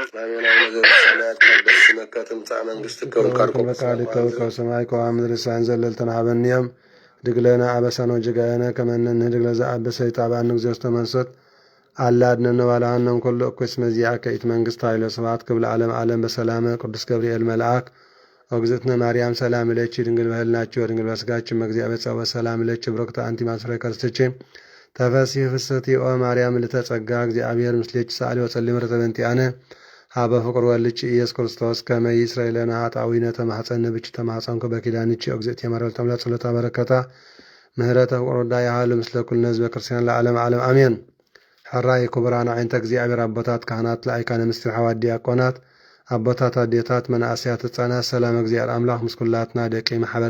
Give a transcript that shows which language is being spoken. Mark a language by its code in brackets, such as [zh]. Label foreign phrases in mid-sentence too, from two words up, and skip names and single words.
[gez] አሜን አቡነ ዘበሰማያት ቅዱስ ስምከ ትምጻእ መንግሥትከ ወፈቃድከ በከመ በሰማይ ከመ በምድር ሲሳየነ ዘለልተና ሀበነ ዮም ህድግ ለነ አበሳነ ወጌጋየነ ከመ ንህድግ ለዘአበሰ ይጣብአነ እግዚኦ ውስተ መንሱት አላ አድኅነነ ወባልሐነ እምኩሉ እኩይ እስመ ዚአከ ይእቲ መንግሥት ኃይል ወስብሐት ክብር ለዓለመ ዓለም በሰላመ ቅዱስ ገብርኤል መልአክ ወግዝእትነ ማርያም ሰላም ለኪ ድንግል በህልናቺ ወድንግል በሥጋቺ እምእግዚአብሔር ጸወ ሰላም ለኪ ብሩክት አንቲ እምአንስቶ ከርሥትኪ ተፈሥሒ ፍስሕቲ ኦ ማርያም ምልዕተ ጸጋ እግዚአብሔር ምስሌኪ ሰአሊ ወጸልዪ ምሕረተ በእንቲአነ ሀበ ፍቁር ወልድኪ ኢየሱስ ክርስቶስ ከመ ይስረይ ለነ ኃጣውኢነ ተማኅፀነ ብኪ ተማኅፀንኩ በኪዳንኪ እግዝእትየ ማርያም ተምላ ጸሎታ በረከታ ምህረተ ፍቁር ወልዳ ያህሉ ምስለ ኩልነ ህዝበ ክርስቲያን ለዓለመ ዓለም [ti] አሜን ሕራይ ክቡራን ዓይንተ እግዚአብሔር አቦታት ካህናት ለአይካነ ምስጢር ሐዋርያት ዲያቆናት አቦታት አዴታት መናእስያት ህፃናት ሰላም እግዚአብሔር አምላክ ምስ ኩላትና ደቂ ማሕበር